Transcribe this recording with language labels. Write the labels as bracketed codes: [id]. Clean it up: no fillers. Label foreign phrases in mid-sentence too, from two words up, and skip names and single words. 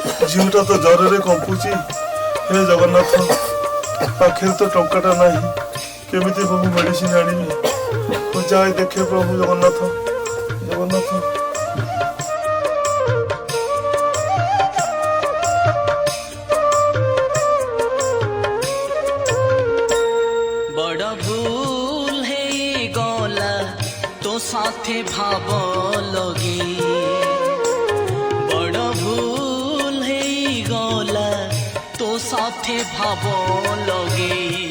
[or] ଝିଅଟା ତ ଜ୍ୱରରେ କମ୍ପୁଛି। ହେ ଜଗନ୍ନାଥ, ପାଖରେ ତ ଟଙ୍କାଟା ନାହିଁ, କେମିତି ପ୍ରଭୁ ମେଡିସିନ ଆଣିବି? ମୁଁ ଯାଇ ଦେଖେ ପ୍ରଭୁ ଜଗନ୍ନାଥ, ଜଗନ୍ନାଥ। ବଡ଼ ଭୁଲ ହେ ଗଲା ତୋ ସାଥେ ଭାବ ଲଗି, ବଡ଼ ଭୁଲ ହେ ଗଲା ତୋ ସାଥେ ଭାବ ଲଗି।